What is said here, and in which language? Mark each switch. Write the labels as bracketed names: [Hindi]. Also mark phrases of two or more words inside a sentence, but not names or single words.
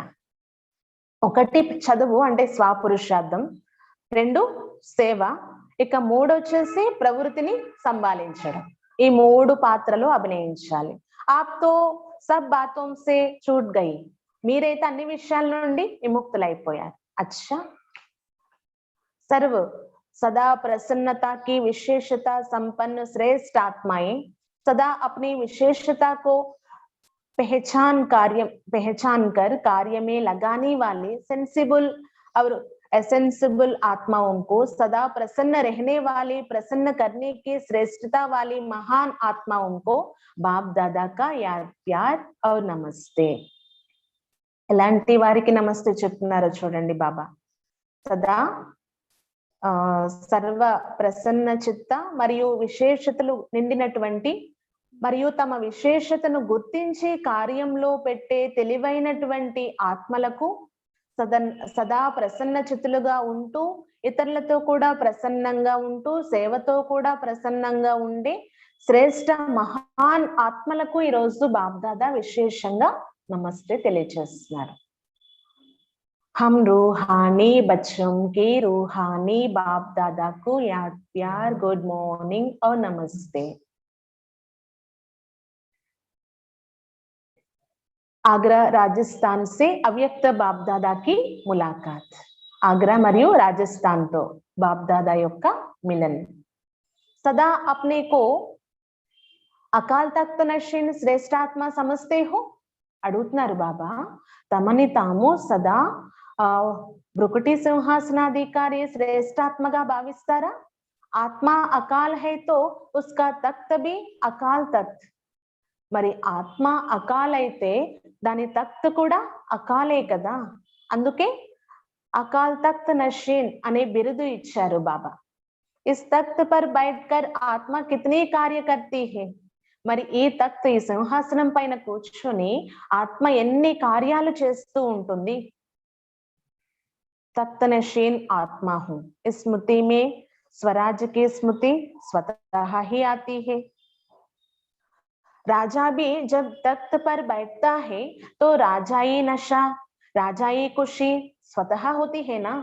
[Telugu] ఒకటి చదువు అంటే స్వపురుషార్థం, 2 సేవ, ఇక 3 వచ్చేసి ప్రవృత్తిని సంభాళించడం. ఈ 3 పాత్రలు అభినయించాలి. [Hindi] आप तो सब बातों से छूट गई, [Telugu] మీరైతే అన్ని విషయాల నుండి విముక్తులైపోయారు. [Hindi] अच्छा, सर्व सदा प्रसन्नता की विशेषता संपन्न श्रेष्ठ आत्माएं सदा अपनी विशेषता को पहचान कर कार्य में लगाने वाले सेंसिबल और एसेंसिबल आत्माओं को सदा प्रसन्न रहने वाले, प्रसन्न करने की श्रेष्ठता वाली महान आत्माओं को बाप दादा का याद, प्यार और नमस्ते. [Telugu] ఎలాంటి వారికి నమస్తే చెప్తున్నారో చూడండి బాబా. సదా సర్వ ప్రసన్న చిత్త మరియు విశేషతలు నిండినటువంటి మరియు తమ విశేషతను గుర్తించి కార్యంలో పెట్టే తెలివైనటువంటి ఆత్మలకు సదా ప్రసన్న చిత్తులుగా ఉంటూ, ఇతరులతో కూడా ప్రసన్నంగా ఉంటూ, సేవతో కూడా ప్రసన్నంగా ఉండే శ్రేష్ఠ మహాన్ ఆత్మలకు ఈరోజు బాప్దాదా విశేషంగా నమస్తే తెలియజేస్తున్నారు. [Hindi] हम रूहानी बच्चों के रूहानी बाप दादा को याद, प्यार, [English] good morning [Hindi] और नमस्ते. आगरा राजस्थान से अव्यक्त बाप दादा की मुलाकात. [Telugu] आगरा మరియు రాజస్థాన్ తో బాప్ దాదా యొక్క మిలన్. [Hindi] सदा अपने को अकाल तख्त नशीन श्रेष्ठात्मा समझते हो [Telugu] అడుగుతున్నారు బాబా. తమని తాము సదా బ్రుకుటి సింహాసనాధికారి శ్రేష్ఠాత్మగా భావిస్తారా? [Hindi] आत्मा अकाल है तो उसका तख्त भी अकाल तख्त. [Telugu] మరి ఆత్మ అకాల్ అయితే దాని తఖ్త్ కూడా అకాలే కదా. అందుకే [Hindi] अकाल तख्त नशीन [Telugu] అనే బిరుదు ఇచ్చారు బాబా. [Hindi] इस तख्त पर बैठकर आत्मा कितनी कार्य करती है. [Telugu] మరి ఈ తఖ్త్, ఈ సింహాసనం పైన కూర్చొని ఆత్మ ఎన్ని కార్యాలు చేస్తూ ఉంటుంది. [Hindi] तख्त नशीन आत्मा हूं. इस स्मृति में स्वराज की स्मृति स्वतः ही आती है. राजा भी जब तख्त पर बैठता है तो राजाई नशा, राजाई खुशी स्वतः होती है ना.